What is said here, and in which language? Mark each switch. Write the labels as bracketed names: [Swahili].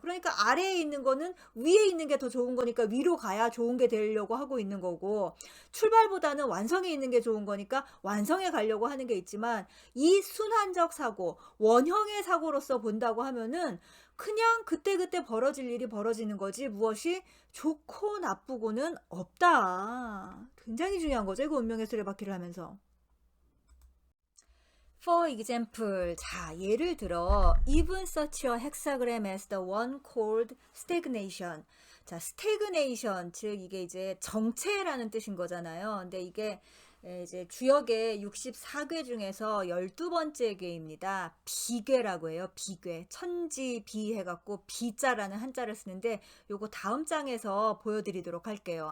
[Korean] 그러니까 아래에 있는 거는 위에 있는 게 더 좋은 거니까 위로 가야 좋은 게 되려고 하고 있는 거고 출발보다는 완성에 있는 게 좋은 거니까 완성에 가려고 하는 게 있지만 이 순환적 사고, 원형의 사고로서 본다고 하면은 그냥 그때그때 벌어질 일이 벌어지는 거지 무엇이 좋고 나쁘고는 없다. 굉장히 중요한 거죠. 이거 운명의 수레바퀴를 하면서. [English] For example, [Korean] 자, 예를 들어 [English] even such a hexagram as the one called stagnation. [Korean] 자, stagnation, 즉 이게 이제 정체라는 뜻인 거잖아요. 근데 이게 이제 주역의 64괴 중에서 12번째 괴입니다. 비괴라고 해요. 비괴. 천지비 해갖고 비자라는 한자를 쓰는데 요거 다음 장에서 보여드리도록 할게요.